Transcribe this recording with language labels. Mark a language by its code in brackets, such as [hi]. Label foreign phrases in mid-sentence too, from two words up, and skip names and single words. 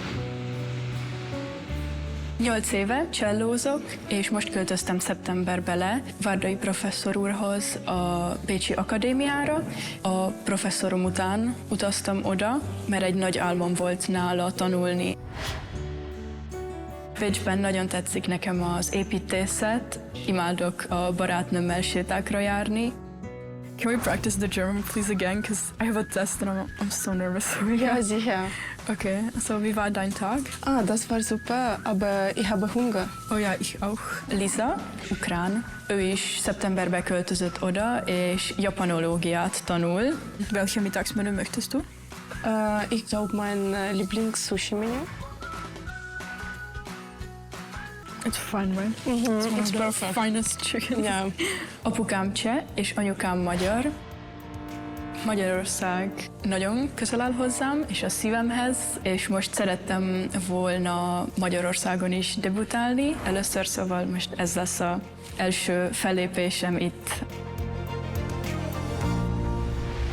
[hu] 8 éve csellózok, és most költöztem szeptemberbe le Várdai professzor úrhoz a Pécsi Akadémiára. A professzorom után utaztam oda, mert egy nagy álmom volt nála tanulni. Pécsben nagyon tetszik nekem az építészet, imádok a barátnőmmel sétákra járni. [en] Can we practice the German please again? Because I have a test and I'm so nervous. [de] Ja, sicher. Okay, so wie war dein Tag? Ah, das war super, aber ich habe Hunger. Oh ja, ich auch. [hu] Lisa, ukrán, ő is szeptemberbe költözött oda, és japanológiát tanul. [de] Welche Mittagsmenü möchtest du? Ich glaube, mein Lieblings-Sushi-Menü. [en] It's fine, right? It's the perfect. finest chicken. Yeah. [hu] Apukám cseh, és anyukám magyar. Magyarország nagyon közel áll hozzám, és a szívemhez, és most szerettem volna Magyarországon is debutálni először, szóval most ez lesz az első fellépésem itt.